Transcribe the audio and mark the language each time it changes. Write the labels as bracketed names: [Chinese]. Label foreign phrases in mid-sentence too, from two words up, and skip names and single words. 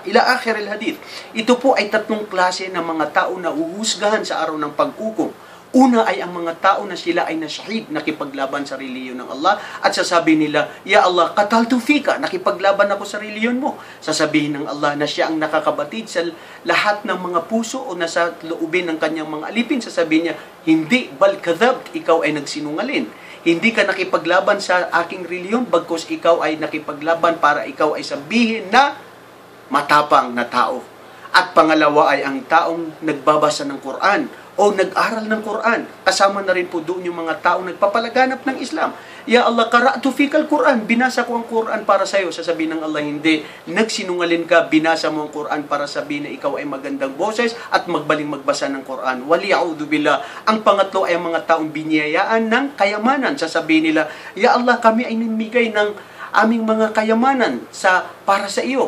[Arabic] إلى آخر الحديث. [Filipino] Ito po ay tatlong klase ng mga tao na uhusgahan sa araw ng paghukom. Una ay ang mga tao na sila ay nasyahid, nakipaglaban sa reliyon ng Allah, at sasabihin nila, [Arabic] يا الله، قاتلت فيك, [Filipino] nakipaglaban ako sa reliyon mo. Sasabihin ng Allah na siya ang nakakabatid sa lahat ng mga puso o nasa loobin ng kanyang mga alipin. Sasabihin niya, hindi, [Arabic] بل كذبت, [Filipino] ikaw ay nagsinungaling. Hindi ka nakipaglaban sa aking reliyon, bagkus ikaw ay nakipaglaban para ikaw ay sabihin na matapang na tao. At pangalawa ay ang taong nagbabasa ng Quran o nag-aral ng Quran. Kasama na rin po doon yung mga taong nagpapalaganap ng Islam. [Arabic] يا الله، قرأت فيك القرآن, [Filipino] binasa ko ang Quran para sa iyo. Sasabihin ng Allah, hindi, nagsinungaling ka, binasa mo ang Quran para sabihin na ikaw ay magandang boses at magbaling magbasa ng Quran. [Arabic] والعياذ بالله. [Filipino] Ang pangatlo ay ang mga taong biniyayaan ng kayamanan. Sasabihin nila, [Arabic] يا الله, [Filipino] kami ay namigay ng aming mga kayamanan para sa iyo.